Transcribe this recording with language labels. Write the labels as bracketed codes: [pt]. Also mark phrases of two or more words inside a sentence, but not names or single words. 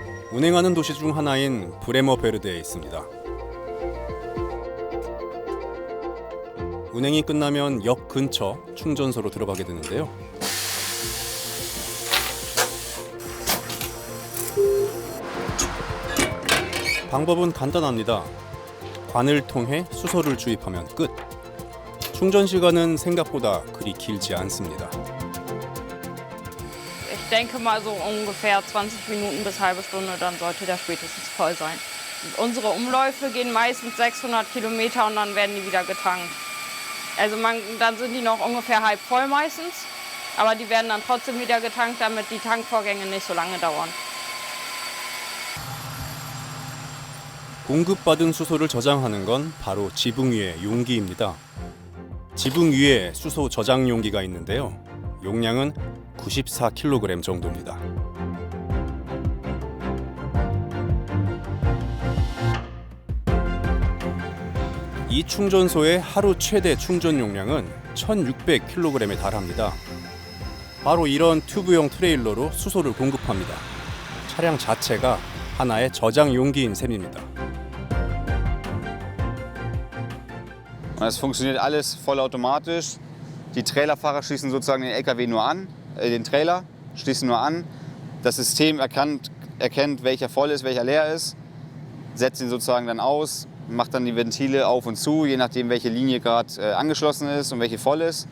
[ko] 운행하는 도시 중 하나인 브레머베르데에 있습니다. 운행이 끝나면 역 근처 충전소로 들어가게 되는데요. 방법은 간단합니다. 관을 통해 수소를 주입하면 끝. 충전 시간은 생각보다 그리 길지 않습니다. [de] Ich denke mal so ungefähr 20 Minuten bis halbe Stunde, dann sollte der spätestens voll sein. Unsere Umläufe gehen meistens 600 Kilometer und dann werden die wieder getankt. Also dann sind die noch ungefähr halb voll meistens, aber die werden dann trotzdem wieder getankt, damit die Tankvorgänge nicht so lange dauern. [ko] 공급받은 수소를 저장하는 건 바로 지붕 위의 용기입니다. 지붕 위에 수소 저장 용기가 있는데요. 용량은 94kg 정도입니다. 이 충전소의 하루 최대 충전 용량은 1600kg에 달합니다. 바로 이런 튜브형 트레일러로 수소를 공급합니다. 차량 자체가 하나의 저장 용기인 셈입니다. [de] Es funktioniert alles vollautomatisch. Die Trailerfahrer schließen sozusagen den LKW nur an, den Trailer schließen nur an. Das System erkennt, welcher voll ist, welcher leer ist, setzt ihn sozusagen dann aus, macht dann die Ventile auf und zu, je nachdem welche Linie gerade angeschlossen ist und welche voll ist.